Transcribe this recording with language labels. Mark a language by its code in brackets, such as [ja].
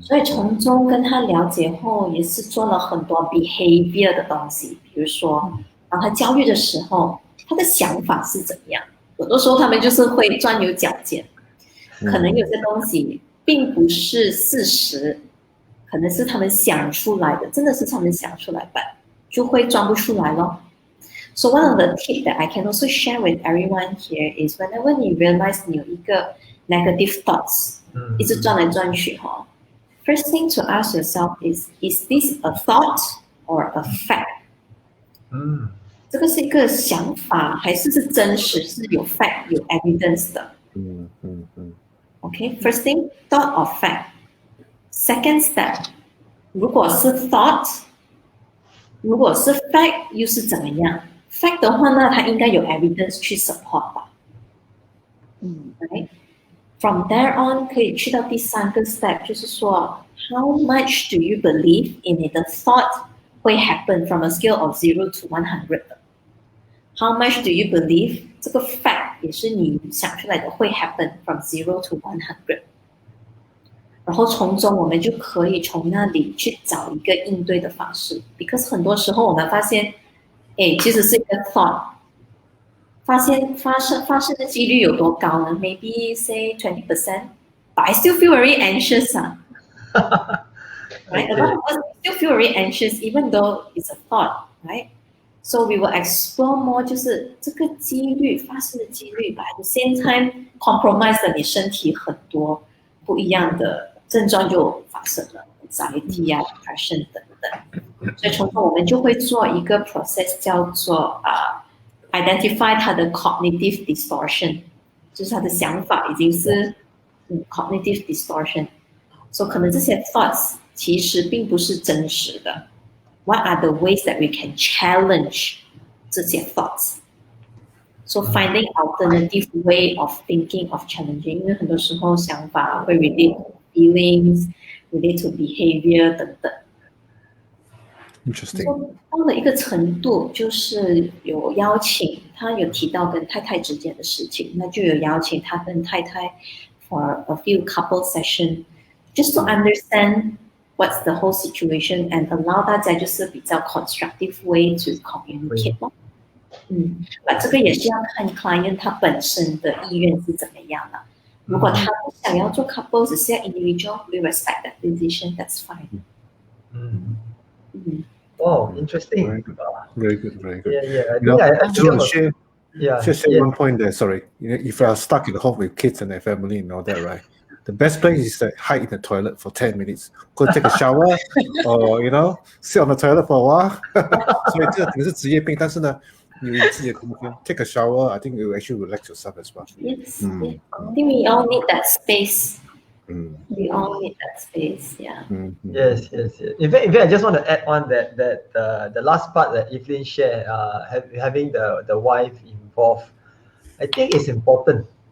[zh] 所以从中跟他了解后，也是做了很多 behavior 的东西，比如说当他焦虑的时候，他的想法是怎样，有的时候他们就是会钻牛角尖，可能有些东西并不是事实，可能是他们想出来的，真的是他们想出来的，就会装不出来咯。 [en] So one of the tips that I can also share with everyone here is whenever you realize [zh] 你有一个 negative thoughts， 一直转来转去， [en] first thing to ask yourself is this a thought or a fact？ [zh] 这个是一个想法，还是真实，是有 fact 有 evidence 的？ [en] Okay, first thing thought or fact。 [zh] Second step， 如果是 thought， 如果是 fact 又是怎么样 ？fact 的话呢，它应该有 evidence 去 support 吧。 [en] Right? From there on 可以去到第三个 step， 就是说 how much do you believe in 你的 thought 会 happen from a scale of 0 to 100 ？How much do you believe 这个 fact 也是你想出来的会 happen from 0 to 100？ [zh] 然后从中我们就可以从那里去找一个应对的方式 ，because 很多时候我们发现，其实是一个 thought， 发生的几率有多高呢 ？ [en] Maybe say 20%， but I still feel very anxious right? A lot of us still feel very anxious even though it's a thought, right? So we will explore more， [zh] 就是这个几率发生的几率 [en] ，but at the same time compromise 了你身体很多不一样的症状就发生了 ，anxiety 啊 ，depression 等等。 [zh] 所以从中我们就会做一个 process 叫做identify 它的 cognitive distortion， 就是他的想法已经是cognitive distortion， 所以可能这些 thoughts 其实并不是真实的。 [en] What are the ways that we can challenge 这些 thoughts？ So finding alternative way of thinking of challenging， 因为很多时候想法会 relate to feelings， relate to behavior 等等。 Interesting. [zh] 到了一个程度，就是有邀请他有提到跟太太之间的事情，那就有邀请他跟太太 for a few couple session, [en] just to understand what's the whole situation [zh] and allow 大家就是比较 constructive way to communicate 咯。那这个也是要看 client 他本身的意愿是怎么样的。如果他不想要做 [en] couple， 只是要 individual, we respect that decision. That's fine. Wow, interesting. Very good, very good. Yeah. I I think just share yeah. one point there. Sorry, if you are stuck at home with kids and their family and all that, right? The best place is to hide in the toilet for 10 minutes, go take a shower, or sit on the toilet for a while. [zh] 所以这可能是职业病，但是呢，你有自己的空间 [en] take a shower. I think you actually relax yourself as well. Yes, I think we all need that space. We all need that space, yeah. Yes. In fact, I just want to add on that the last part that Evelyn shared, having the wife involved, I think is important.